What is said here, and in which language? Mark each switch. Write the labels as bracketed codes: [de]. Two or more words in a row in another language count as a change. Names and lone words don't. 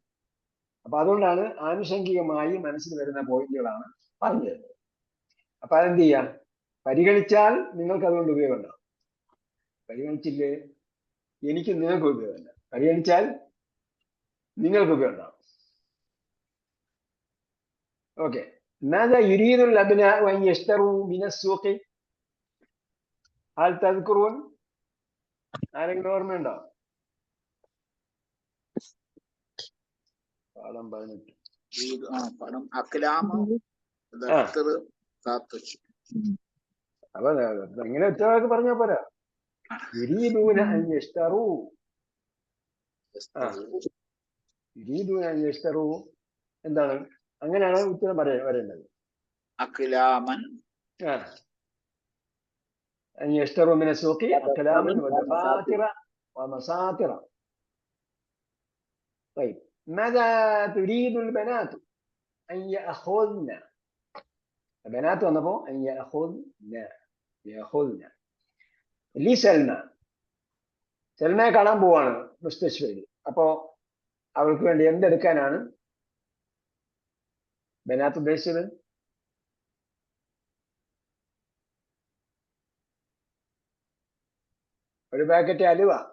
[ml] അപ്പൊ അതുകൊണ്ടാണ് ആനുഷംഗികമായി മനസ്സിൽ വരുന്ന പോയിന്റുകളാണ് പറഞ്ഞു തരുന്നത്. അപ്പൊ അതെന്ത് ചെയ്യാം, പരിഗണിച്ചാൽ നിങ്ങൾക്ക് അതുകൊണ്ട് ഉപയോഗം ഉണ്ടാവും. പരിഗണിച്ചില്ലേ എനിക്ക് നിങ്ങൾക്ക് ഉപയോഗമില്ല. പരിഗണിച്ചാൽ നിങ്ങൾക്ക് ഉപയോഗം ഉണ്ടാവും. ഓക്കെ. [ar] ماذا يريد الأبناء أن يشتروا من السوق؟ هل تذكرون؟ [ml] ആരെങ്കിലും ഓർമ്മയുണ്ടോ? പാഠം 18. പടം അക്ലാമ അപ്പൊ ഇങ്ങനെ ഒറ്റവാക്ക് പറഞ്ഞാ പോരാ. [ar] يريدون أن يشتروا. يريدون أن يشتروا [ml] എന്താണ്? അങ്ങനെയാണ് ഉത്തരം വരേണ്ടത്. അക്ലാമൻ [ar] أن يشتروا من السوق أقلاما ودفاتر ومساطر. طيب ماذا تريد البنات أن يأخذن؟ البنات ونبو أن يأخذن لسلمى. [ml] സൽമയെ കാണാൻ പോവാണ് മുസ്തശ്വരി. അപ്പോ അവൾക്ക് വേണ്ടി എന്തെടുക്കാനാണ് ബനാത്ത് ഉദ്ദേശിച്ചത്? ഒരു പാക്കറ്റ് അലുവ.